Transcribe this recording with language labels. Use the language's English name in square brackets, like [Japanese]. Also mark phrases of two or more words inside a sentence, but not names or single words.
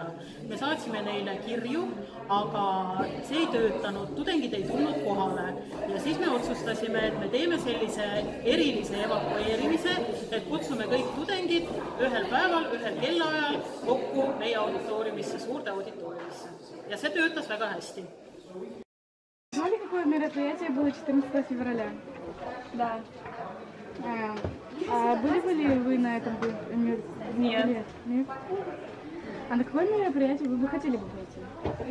[Estonian] Me saatsime neile kirju, aga see ei töötanud, tudengid ei tulnud kohale. Ja siis me otsustasime, et me teeme sellise erilise evakueerimise, et kutsume kõik tudengid ühel päeval, ühel kellaajal kokku meie auditooriumisse, suurde auditooriumisse. Ja see töötas väga hästi. [Russian] Знали, какое мероприятие было 14 февраля? Да. А были ли вы на этом мероприятии? Нет. А на какое мероприятие вы бы хотели бы пойти?